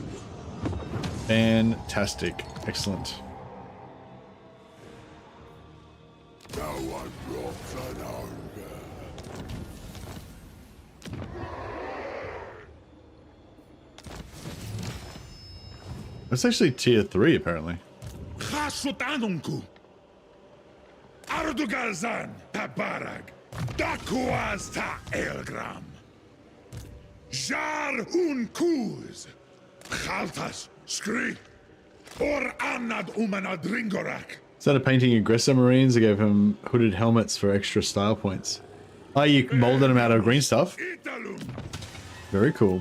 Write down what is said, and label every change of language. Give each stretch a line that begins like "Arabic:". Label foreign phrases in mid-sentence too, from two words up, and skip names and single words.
English: Fantastic. Excellent. That's actually tier 3 apparently. Ardugalzan tabarag, dakuaz ta elgram. Jar un kuz, khaltas skri, or anad umanad ringorak. Instead of painting aggressor marines, I gave him hooded helmets for extra style points. Oh, you molded them out of green stuff? Very cool.